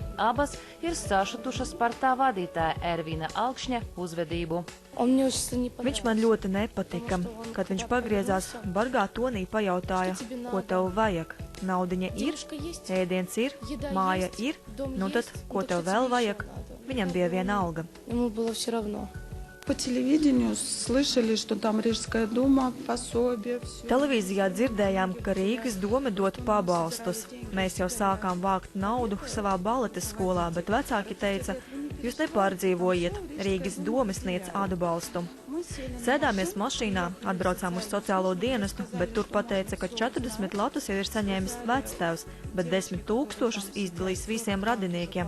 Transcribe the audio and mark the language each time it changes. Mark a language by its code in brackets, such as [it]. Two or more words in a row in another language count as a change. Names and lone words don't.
[lv] Abas ir sašutušas par tā vadītāja Ervina Alkšņa uzvedību. Viņš man ļoti nepatika. Kad viņš pagriezās, bargā tonī pajautāja, ko tev vajag. Naudiņa ir, ēdiens ir, māja ir, nu tad, ko tev vēl vajag? Viņam bija viena alga. [ru] По телевидению слышали, что там Рижская дума, пособие, все. [lv] Televīzijā dzirdējām, ka Rīgas doma dod pabalstus. Mēs jau sākām vākt naudu savā baleta skolā, bet vecāki teica, jūs nepārdzīvojiet, Rīgas doma sniedz atbalstu. Sēdāmies mašīnā, atbraucām uz sociālo dienestu, bet tur pateica, ka 40 latus jau ir saņēmis vectēvs, bet 10 000 izdalīs visiem radiniekiem.